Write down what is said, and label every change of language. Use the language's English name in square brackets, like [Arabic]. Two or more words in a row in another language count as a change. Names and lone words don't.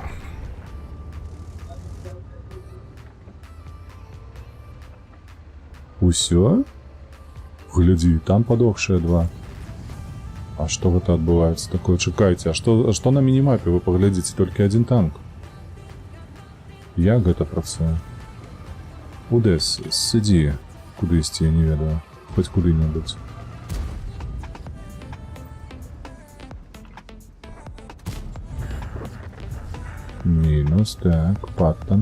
[Belarusian] Усё? [Russian] Гляди, там подохшие 2. А что это отбывается такое? Чекайте, а что на минимапе? Вы поглядите, только один танк. [Belarusian] Як гэта працуе? Удэс, сыдзі, куды ісці, я не ведаю. Хоць куды-небудзь. Мінус, так, паттон.